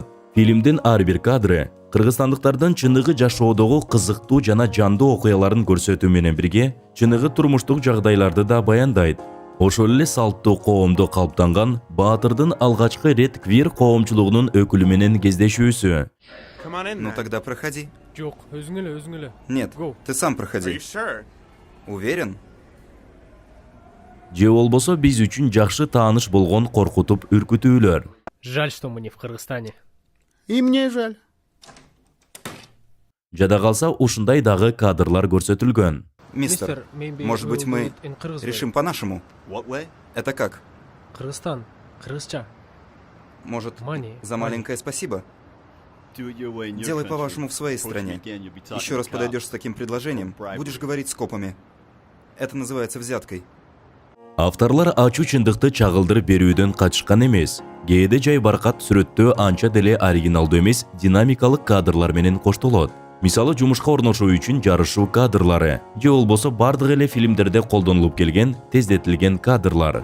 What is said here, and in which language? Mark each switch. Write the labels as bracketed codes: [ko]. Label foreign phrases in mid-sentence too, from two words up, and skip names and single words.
[ky] Фильмдин ар бир кадры кыргызстандыктардын чыныгы жашоодогу кызыктуу жана жандуу окуяларын көрсөтүү менен бирге, чыныгы турмуштук жагдайларды да баяндайт. Ошол эле салттуу коомдо калыптанган Баатырдын алгачкы рет квир коомчулугунун өкүлү менен кездешүүсү. [en] Come on in. [ru] Ну [en] then. [ru] тогда проходи. [ky] Жок, өзүң эле. [ru] Нет, [en] Go. [ru] ты сам [en] Are [ru] проходи. [en] you sure? [ru] Уверен? [ky] Же болбосо биз үчүн жакшы тааныш болгон коркутуп үркүтүүлөр. [ru] Жаль, что мы не в Кыргызстане. И мне жаль. [ky] Жада калса ушундай дагы кадрлар көрсөтүлгөн. [ru] Мистер, [en] maybe [ru] может быть, [en] we'll [ru] мы [en] do it in Kyrgyz way. [ru] решим по-нашему? [en] What way? [ru] Это как? [ky] Кыргызстан, кыргызча. [ru] Может, [en] Money. [ru] за маленькое спасибо? Делай по-вашему в своей стране. Еще раз подойдешь с таким предложением, будешь говорить с копами. Это называется взяткой. [ky] Авторлар ачуу чындыкты чагылдырып берүүдөн качышкан эмес. Кээде жай баркат сүрөттөө анча деле оригиналдуу эмес, динамикалык кадрлар менен коштолот. Мисалы, жумушка орношуу үчүн жарышуу кадрлары, же болбосо бардык эле фильмдерде колдонулуп келген тездетилген кадрлар.